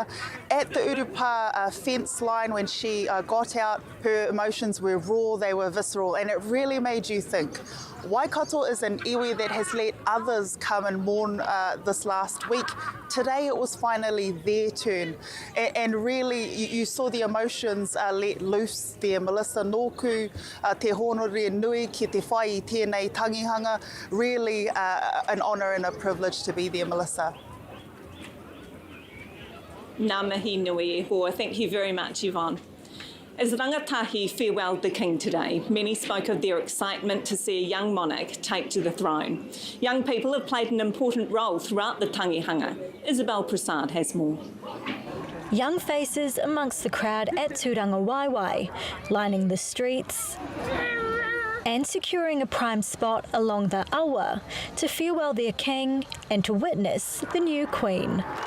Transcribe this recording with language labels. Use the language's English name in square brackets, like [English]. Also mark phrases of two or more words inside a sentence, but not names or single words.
[English] At the Urupa fence line, when she got out, her emotions were raw, they were visceral, and it really made you think. Waikato is an iwi that has let others come and mourn this last week. Today today it was finally their turn. And really, you saw the emotions let loose there. Melissa, [Māori] nōku te honore nui ki te whai I tēnei tangihanga. [English] Really an honour and a privilege to be there, Melissa. [Māori] Ngā mihi nui e hoa. [English] Thank you very much, Yvonne. As rangatahi farewelled the King today, many spoke of their excitement to see a young monarch take to the throne. Young people have played an important role throughout the tangihanga. Isabel Prasad has more. Young faces amongst the crowd at Turangawaewae, lining the streets and securing a prime spot along the awa to farewell their king and to witness the new queen.